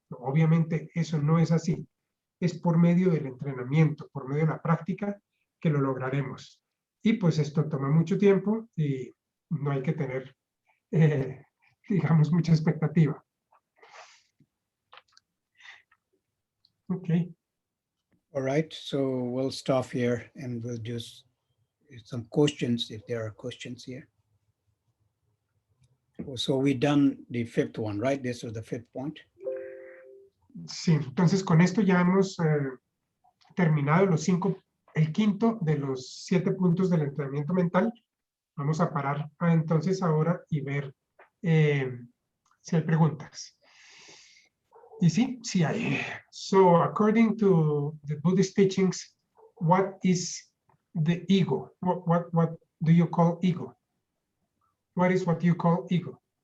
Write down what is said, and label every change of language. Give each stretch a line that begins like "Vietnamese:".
Spanish: Obviamente eso no es así. Es por medio del entrenamiento, por medio de la práctica, que lo lograremos. Y pues esto toma mucho tiempo y no hay que tener, digamos, mucha expectativa.
English: Okay. All right, so we'll stop here and we'll just some questions if there are questions here. So we done the fifth one, right? This was the fifth point.
Spanish: Sí, entonces con esto ya hemos terminado el quinto de los 7 puntos del entrenamiento mental. Vamos a parar entonces ahora y ver si hay preguntas. Y sí hay.
English: So, according to the Buddhist teachings, what is the ego? What do you call ego? What is what you call ego?